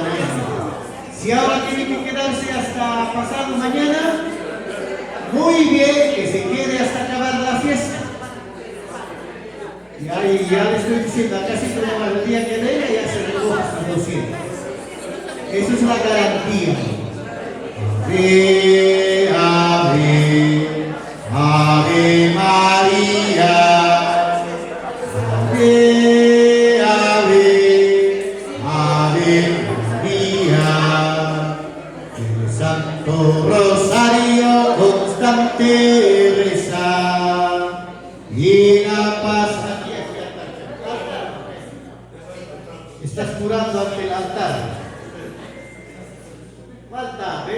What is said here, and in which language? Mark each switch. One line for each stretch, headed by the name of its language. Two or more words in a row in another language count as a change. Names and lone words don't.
Spanish: Si ahora tiene que quedarse hasta pasado mañana, muy bien que se quede hasta acabar la fiesta. Ya le estoy diciendo, acá si tenemos el día que venga ya se recoge hasta 200. Eso es la garantía. Ave, ave, ave María. Ave, ave, ave María. El Santo Rosario constante rezar y la paz. Estás curando ante el altar. Falta, ¿ves?